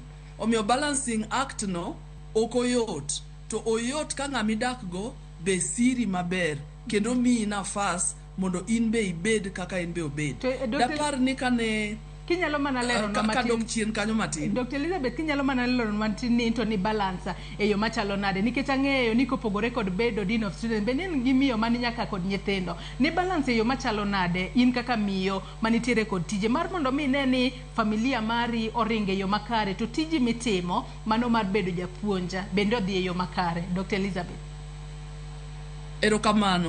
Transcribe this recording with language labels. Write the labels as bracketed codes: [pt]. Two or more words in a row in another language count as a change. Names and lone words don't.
[luo] Omiyo [en] balancing act [luo] no okoyot, to oyot ka ng'ama idak go be siri maber kendo miyi nafas mondo in be ibed kaka in be obed. Dapar ni kane kinyalo mana lero no matin dok chien kanyo matin. Dr. Elizabeth kinyalo mana lero no matin ni to ni balance e yo machalo nade nikech ang'eyo ni kopogore kod bedo [en] dean of students [luo] be ni gi miyo mani nyaka kod nyithindo ni balance e yo machalo nade in kaka miyo manitiere kod tije mar mondo mi ne ni familia mari oringe yo makare to tiji mitimo mano mar bedo japuonja bende odhi e yo makare. Dr. Elizabeth. Erokamano.